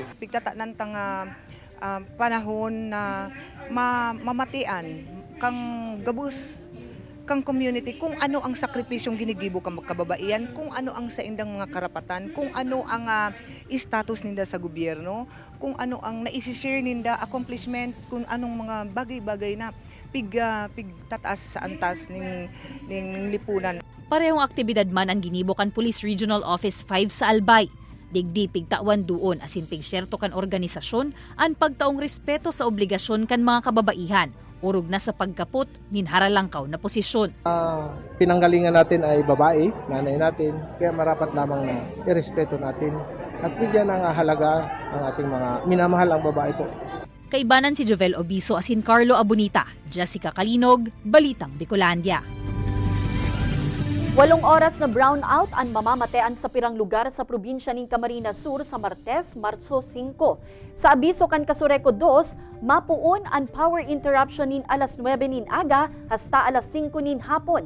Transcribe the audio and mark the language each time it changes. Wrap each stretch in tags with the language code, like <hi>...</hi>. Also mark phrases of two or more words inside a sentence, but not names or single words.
<bik>Pigtatanan tang panahon na mamatian, kang gabus, kang community, kung ano ang sakripisyong ginigibo kang kababaihan, kung ano ang sa indang mga karapatan, kung ano ang status ninda sa gobyerno, kung ano ang naisishare ninda accomplishment, kung anong mga bagay-bagay na pigtataas sa antas ning lipunan. Parehong aktibidad man ang ginibo kan Police Regional Office 5 sa Albay. Digdi pigtawan duon asin pigsyerto kan organisasyon ang pagtaong respeto sa obligasyon kan mga kababaihan. Urog na sa pagkapot, ninharalangkaw na posisyon.</bik> <tl>Pinanggalingan natin ay babae, nanay natin, kaya marapat lamang na irespeto natin at bigyan ng halaga ang ating mga minamahal ang babae po.</tl> <bik>Kaibanan si Jovel Obiso asin Carlo Abunita, Jessica Kalinog, Balitang Bicolandia. 8 oras na brownout ang mamamatean sa pirang lugar sa probinsya ng Camarines Sur sa Martes, Marso 5. Sa abiso kan Casureco 2, mapuon ang</bik> <en>power interruption</en> <bik>nin alas 9 nin aga hasta alas 5 nin hapon.</bik>